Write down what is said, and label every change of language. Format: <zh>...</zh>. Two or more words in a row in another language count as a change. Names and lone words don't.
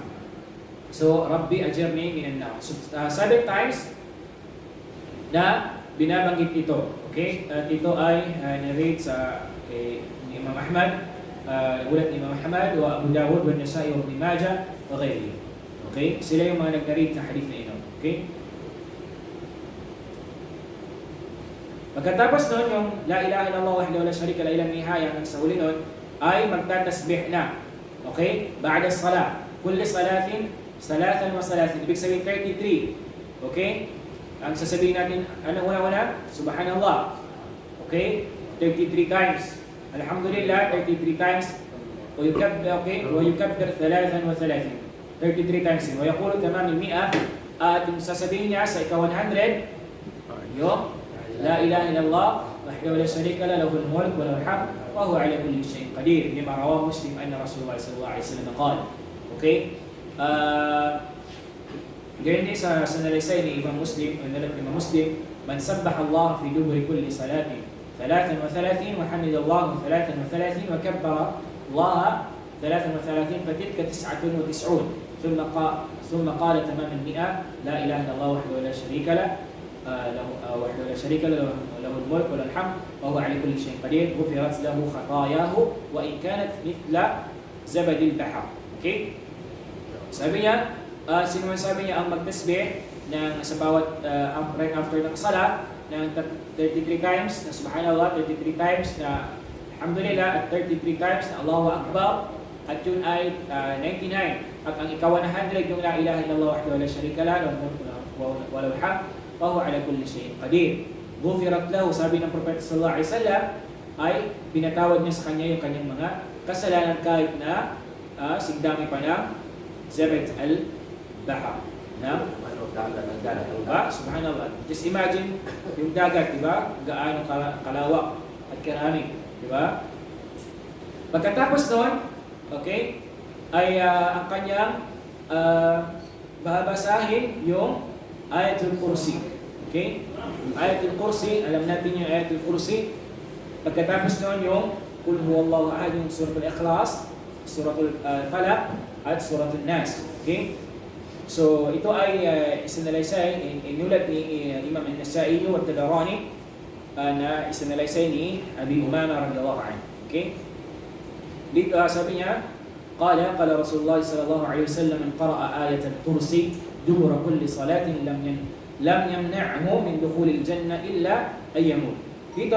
<ar>So رب أجرني من النار.</ar> <tl>So 7 times na binabanggit ito. Okay? At ito ay narrate sa ni Imam Ahmad, ulat ni Imam Ahmad, wa Abu Dawud, wa Nasa'i, wa Ibn Majah,</tl> <ar>وغيره.</ar> <tl>Okay? Sila yung mga nag-narrate sa hadith na ito. Okay? Pagkatapos nun, yung</tl> <ar>لا إله إلا الله وحده لا شريك له</ar> <tl>ilang nihaya, ang sa huli nun, ay magtatasbih na.</tl> <ar>Okay? بعد صلاة. كل صلاة صلاة وصلاة.</ar> <tl>Ibig sabihin 33. Okay? Ang sasabihin natin, ano una-una?</tl> <ar>Subhanallah. Okay?</ar> <en>33 times.</en> <ar>Alhamdulillah,</ar> <en>33 times.</en> <ar>Okay? ويكبر 33.</ar> <en>33 times.</en> <ar>ويقول تمام المئة.</ar> <tl>At yung sasabihin niya sa ika-100, yung</tl> <ar>لا إله إلا الله وحده لا شريك له له الملك وله الحمد وهو على كل شيء قدير. لما رواه مسلم أن رسول الله صلى الله عليه وسلم قال.</ar> <tl>Okay? Ganyan din sa nalaysay ni Imam Muslim,</tl> <ar>Imam Muslim, من سبح الله في دبر كل صلاة 33 وحمد الله 33 وكبر الله 33 فتلك 99 ثم قال تمام المئة لا إله إلا الله وحده لا شريك له وحده لا شريك له له الملك وله الحمد وهو على كل شيء قدير غفرت له خطاياه وإن كانت مثل زبد البحر.</ar> <tl>Okay? Sabi niya, sino man sabi niya ang magtasbih ng sa bawat</tl> <en>right after</en> <tl>ng salat ng</tl> <en>33 times</en> <tl>na subhanallah,</tl> <en>33 times</en> <tl>na alhamdulillah, at</tl> <en>33 times</en> <tl>na Allahu Akbar, at yun ay 99, at ang ika-100 yung</tl> <ar>لا إله إلا الله وحده لا شريك له وله الحمد وهو على كل شيء قدير. غفرت له,</ar> <tl>sabi ng Propeta</tl> <ar>صلى الله عليه وسلم,</ar> <tl>ay pinatawad niya sa kanya yung kanyang mga kasalanan kahit na sigdami pa ng</tl> <ar>زبد البحر.</ar> <tl>Subhanallah.</tl> <en>Just imagine</en> <tl>yung dagat, di ba? Gaano kalawak at karami, di ba? Pagkatapos noon, okay, ay ang kanyang babasahin yung Ayatul Kursi. Okay? Ayatul Kursi, alam natin yung Ayatul Kursi. Pagkatapos noon yung</tl> <ar>قل هو الله أحد,</ar> <tl>yung Suratul Ikhlas, Suratul Falaq, at Suratul Nas. Okay? So ito ay isinalaysay, inulat ni Imam An-Nasa'i at Tabarani na isinalaysay ni Abi Umama</tl> <ar>رضي الله عنه.</ar> <tl>Okay? Dito sabi niya,</tl> <ar>قال رسول الله صلى الله عليه وسلم من قرأ آية الكرسي دبر كل صلاة لم يمنعه من دخول الجنة إلا أن يموت.</ar> <tl>Dito</tl>